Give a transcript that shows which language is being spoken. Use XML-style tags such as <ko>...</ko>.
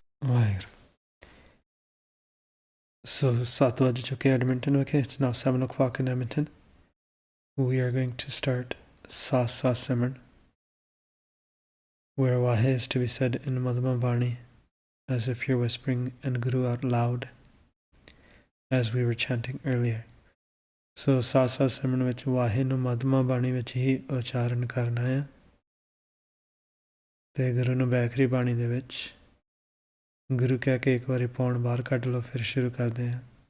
<en>Right.</en> <pa>So, 7 ਵਜ ਚੁੱਕੇ Edmonton ਵਿਖੇ.</pa> <en>It's now 7 o'clock in Edmonton. We are going to start Sa Simran, where Wahe is to be said in Madhuma Bani, as if you're whispering and Guru out loud, as we were chanting earlier.</en> <pa>So, Sa Simran ਵਿੱਚ Wahe ਨੂੰ Madhuma Bani ਵਿੱਚ ਹੀ ਉਚਾਰਨ ਕਰਨਾ ਹੈ ਤੇ ਗੁਰੂ ਨੂੰ ਬੈਖਰੀ ਬਾਣੀ ਦੇ ਵਿੱਚ ਗੁਰੂ ਕਹਿ ਕੇ ਇੱਕ ਵਾਰੀ ਪੌਣ ਬਾਹਰ ਕੱਢ ਲਓ, ਫਿਰ ਸ਼ੁਰੂ ਕਰਦੇ ਹਾਂ.</pa>